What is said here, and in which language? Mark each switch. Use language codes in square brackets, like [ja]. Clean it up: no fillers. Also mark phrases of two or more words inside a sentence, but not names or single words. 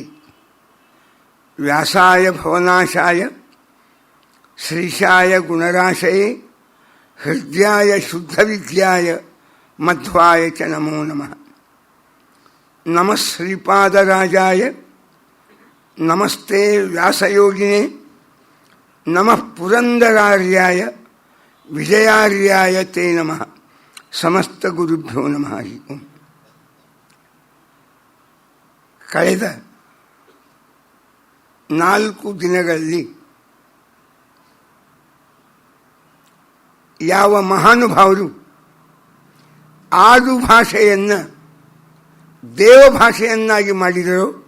[sa] व्यासाय भवनाशाय श्रीशाय गुणराशये हृद्याय शुद्धविद्याय मध्वाय च नमो नमः। नमः श्रीपादराजाय नमस्ते व्यासयोगिने नमः पुरंदरार्याय विजयार्याय ते नमः। समस्त गुरुभ्यो नमः। ओಂ। [kn] ಕಳೆದ 4 ದಿನಗಳಲ್ಲಿ ಯಾವ ಮಹಾನುಭಾವರು ಆಡು ಭಾಷೆಯನ್ನು ದೇವಭಾಷೆಯನ್ನಾಗಿ ಮಾಡಿದರೋ,